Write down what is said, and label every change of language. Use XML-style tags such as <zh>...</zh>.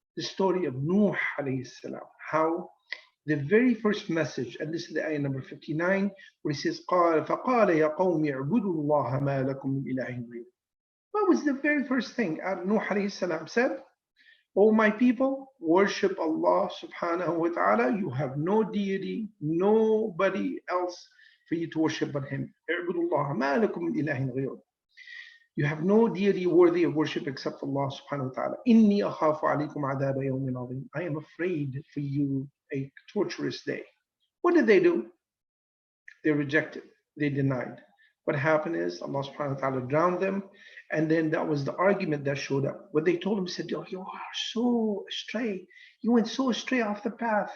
<en>the story of Nuh alayhi salam, how the very first message, and this is the ayah number 59, where he says,</en> <ar>قال فقال يا قوم اعبدوا الله ما لكم من إله غيره.</ar> <en>What was the very first thing Nuh alayhi salam said? O my people, worship Allah subhanahu wa ta'ala. You have no deity, nobody else for you to worship but Him.</en> <ar>اعبدوا الله ما لكم من إله غيره.</ar> <en>You have no deity worthy of worship except Allah subhanahu wa ta'ala.</en> <ar>إني أخاف عليكم عذاب يوم عظيم.</ar> <en>I am afraid for you a torturous day. What did they do? They rejected. They denied. What happened is Allah subhanahu wa ta'ala drowned them. And then that was the argument that showed up. What they told him said, oh, you are so astray. You went so astray off the path.</en>